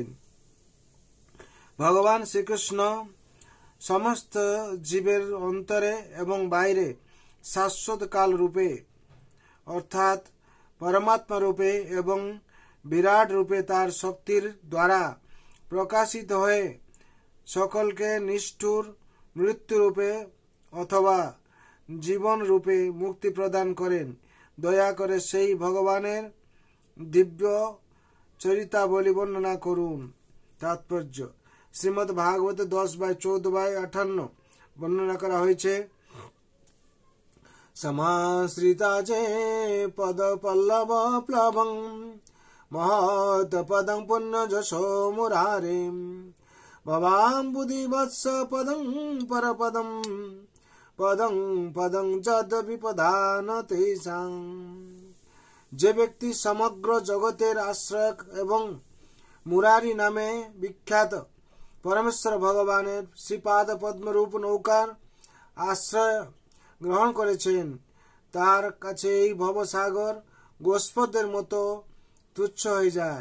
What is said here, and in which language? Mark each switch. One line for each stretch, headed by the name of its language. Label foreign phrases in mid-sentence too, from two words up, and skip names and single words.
Bangla: ভগবান শ্রীকৃষ্ণ সমস্ত জীবের অন্তরে এবং বাইরে শাশ্বত কাল রূপে অর্থাৎ পরমাত্মা রূপে এবং বিরাট রূপে তার শক্তির দ্বারা প্রকাশিত হয়ে সকলকে নিষ্ঠুর মৃত্যু রূপে অথবা জীবন রূপে মুক্তি প্রদান করেন। দয়া করে সেই ভগবানের দিব্য চরিতাবলী বর্ণনা করুন। তাৎপর্য শ্রীমদ্ ভাগবত 10/14/58 বর্ণনা করা হয়েছে।
Sanskrit: समाश्रिता जे पद पल्लव प्लवं महत् पदं पुण्यजशो मुरारे भवाम्बुधि वत्स पदं परपदं पदं पदं जद विपदान तेषां।
Bangla: যে ব্যক্তি সমগ্র জগতের আশ্রয় এবং মুরারি নামে বিখ্যাত পরমেশ্বর ভগবানের শ্রীপাদ পদ্মরূপ নৌকার আশ্রয় গ্রহণ করেছেন তার কাছে এই ভবসাগর গোষ্পদের মতো তুচ্ছ হয়ে যায়।